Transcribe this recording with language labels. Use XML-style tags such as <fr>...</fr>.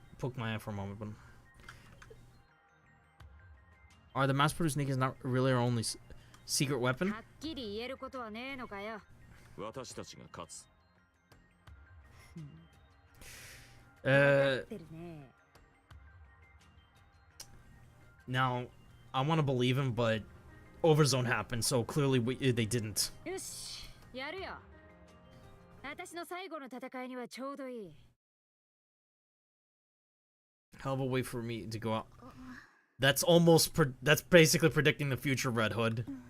<en>Poke my eye for a moment, but are the mass-produced Nikes not really our only secret weapon?</en> <ja>はっきり言えることはねえのかよ。私たちが勝つ。分かってるね。</ja> <en>Now, I want to believe him, but Overzone happened, so clearly they didn't.</en> <ja>よし、やるよ。私の最後の戦いにはちょうどいい。</ja> <en>Hell of a way for me to go out. That's almost that's basically predicting the future, Red Hood.</en>